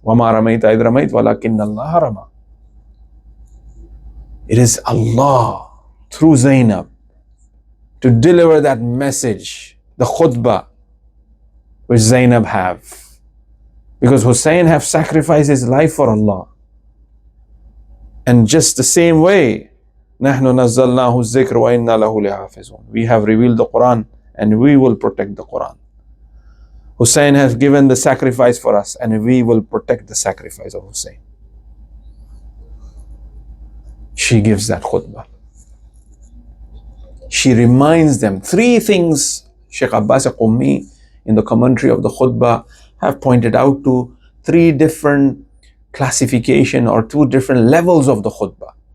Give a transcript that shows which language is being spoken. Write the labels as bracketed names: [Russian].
[Arabic] وَمَا رَمَيْتَ إِذْ رَمَيْتَ وَلَكِنَّ اللَّهَ رَمَى. [English] It is Allah through Zainab to deliver that message, the khutbah which Zainab have. Because Husayn have sacrificed his life for Allah. And just the same way, [Arabic] نَحْنُ نَزَّلْنَاهُ الذِّكْرَ وَإِنَّا لَهُ لَحَافِظُونَ. [English] We have revealed the Quran and we will protect the Quran. Husayn has given the sacrifice for us and we will protect the sacrifice of Husayn. She gives that khutbah. She reminds them three things. Sheikh Abbas Qummi in the commentary of the khutbah have pointed out to three different classification or two different levels of the khutbah.